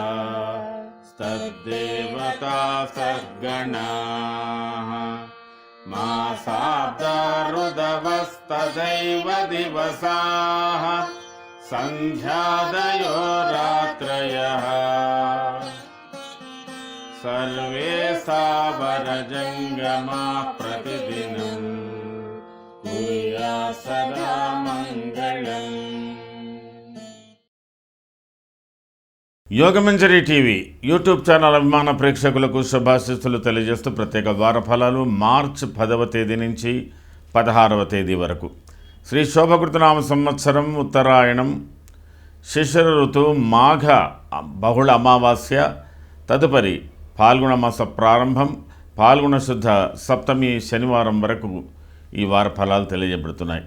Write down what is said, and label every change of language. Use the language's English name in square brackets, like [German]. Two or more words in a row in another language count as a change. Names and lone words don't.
[Sanskrit] तद्देवता सद्गणाः मासाब्दा ऋदवस्तदैव दिवसाः सन्ध्यादयो रात्रयः सर्वे स्थावरजङ्गमाः प्रतिदिनं कुर्यात् सदा मङ्गलम्। [Telugu] యోగమంజరి టీవీ యూట్యూబ్ ఛానల్ అభిమాన ప్రేక్షకులకు శుభాశీస్సులు తెలియజేస్తూ ప్రత్యేక వార ఫలాలు మార్చి 10వ తేదీ నుంచి 16వ తేదీ వరకు శ్రీ శోభకృతనామ సంవత్సరం ఉత్తరాయణం శిశిర ఋతువు మాఘ బహుళ అమావాస్య తదుపరి పాల్గొన మాస ప్రారంభం పాల్గొన శుద్ధ సప్తమి శనివారం వరకు ఈ వార ఫలాలు తెలియజేయబడుతున్నాయి.